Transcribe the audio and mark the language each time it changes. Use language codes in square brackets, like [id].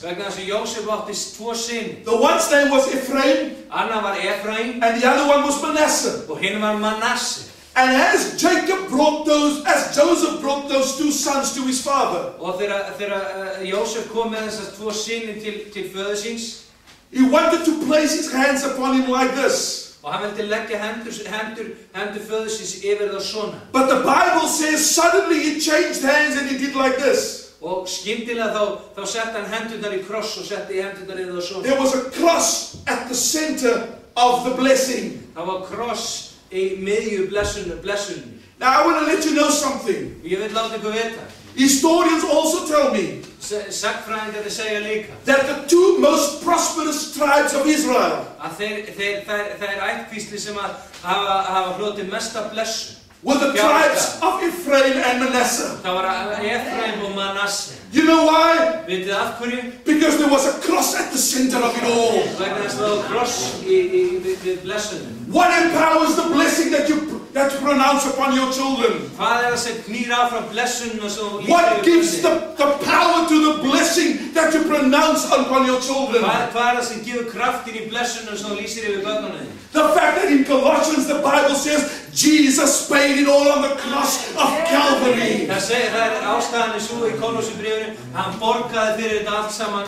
[is] Vegna þess að Jósef átti tvo syni. [en] The one's name was Ephraim [is] Annar var Efraim [en] and the other one was Manasseh. [is] og hinn var Manasse. [en] And as Joseph brought those two sons to his father, [is] Og þegar Jósef kom með þessar tvo syni til föður síns, [en] he wanted to place his hands upon him like this. [is] og hann vildi leggja hendur föður síns yfir það svona. [en] But the Bible says suddenly he changed hands and he did like this. [is] Og skyndilega þá setti hann hendurnar í kross og setti hendurnar yfir það svona. [en] There was a cross at the center of the blessing. [is] Það var kross í miðju blessunni. [en] Now I want to let you know something. [is] Ég vil láta ykkur vita. [en] Historians also tell me [is] Sagnfræðingar segja líka [en] that the two most prosperous tribes of Israel [is] að þeir ættkvísli sem hafa hlotið mesta blessun [en] were the tribes of Ephraim and Manasseh. [is] Það var Efraim og Manasse. [en] You know why? [is] Vitið af hverju? [en] Because there was a cross at the center of it all. [is] Vegna þess að það var kross við blessunum. [en] What empowers the blessing that you that you pronounce upon your children? [is] Hvað það sem knýr áfram blessunina sem þú [en] What [is] lýsir [en] gives [is] yfir börnin? [en] the power to the blessing that you pronounce upon your children? [is] Hvað það sem gefur kraftin í blessunina sem þú lýsir yfir börnunum? [en] The fact that in Colossians the Bible says Jesus paid it all on the cross of Calvary. [is] Það ástæðan svo í Kolossabréfinu, hann borgaði fyrir þetta allt saman.